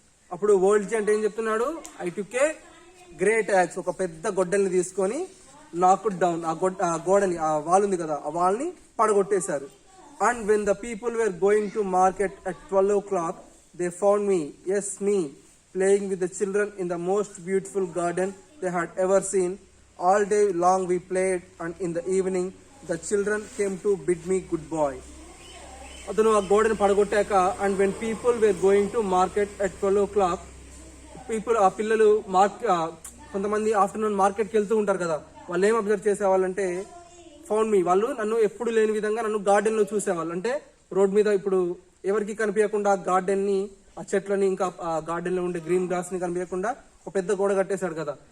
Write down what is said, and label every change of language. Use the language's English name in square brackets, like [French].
[Telugu] అప్పుడు old giant ఏం చెప్తున్నాడు, [English] I took a great axe, [Telugu] ఒక పెద్ద గొడ్డల్ని తీసుకొని [English] knocked down, [Telugu] ఆ గోడని, ఆ వాల్ ఉంది కదా, ఆ వాల్ని పడగొట్టేశారు. [English] And when the people were going to market at 12 o'clock they found me, yes me, playing with the children in the most beautiful garden they had ever seen. All day long we played and in the evening the children came to bid me good boy. [Telugu] అతను ఆ గోడని పడగొట్టాక [English] and when people were going to market at 12 o'clock, [Telugu] ఆ పిల్లలు కొంతమంది afternoon మార్కెట్కి వెళ్తూ ఉంటారు కదా, వాళ్ళు ఏం అబ్జర్వ్ చేసేవాళ్ళంటే [English] found me, [Telugu] వాళ్ళు నన్ను ఎప్పుడు లేని విధంగా నన్ను గార్డెన్ లో చూసేవాళ్ళు. అంటే రోడ్ మీద ఇప్పుడు ఎవరికి కనిపించకుండా గార్డెన్ ని, ఆ చెట్లని, ఇంకా ఆ గార్డెన్ లో ఉండే గ్రీన్ గ్రాస్ ని కనిపించకుండా ఒక పెద్ద గోడ కట్టేశాడు కదా.